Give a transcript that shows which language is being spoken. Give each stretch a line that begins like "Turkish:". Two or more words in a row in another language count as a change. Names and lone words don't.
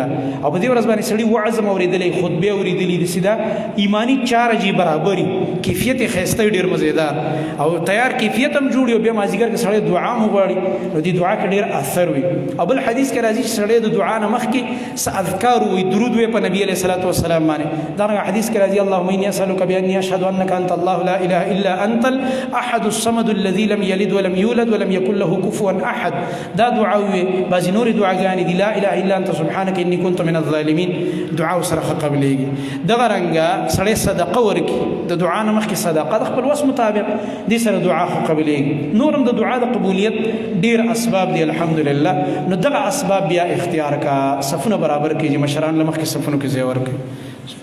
Pashto: او په دې ورځ باندې سړي وعظ هم اورېدلی، خطبې اورېدلي، داسې دا ایماني چاره چې برابري، کیفیت یې ښایسته وي، ډېر مزېدار او تیار کیفیت هم جوړ وي، او بیا مازدیګر کې سړی دعا هم وغواړي نو دې دعا کې ډېر اثر وي. او بل حدیث کې راځي چې سړی د دعا نه مخکې څه اذکار ووایي، درود ووایي په نبي
Arabic: علیه الصلاة والسلام
Pashto: باندې. دغه حدیث کې راځي
Arabic: اللهم اني اسألك باني اشهد انك انت الله لا اله الا انت الاحد الصمد الذي لم يلد ولم يولد ولم يكن له كفوا احد.
Pashto: دا دعا وي، بعضې نورې دعاګانې دي،
Arabic: لا اله الا انت سبحانك اني كنت من الظالمين،
Pashto: دعا ورسره ښه قبلېږي. دغه رنګه سړی صدقه ورکړي، د دعا نه مخکې صدقه د خپل وس مطابق، دې سره دعا ښه قبلېږي. نور هم د دعا د قبولیت ډېر اسباب دي الحمدلله. نو دغه اسباب بیا اختیار کا، صفونه برابر کړي، مشران له مخکې صفونو کې ځای ورکړي.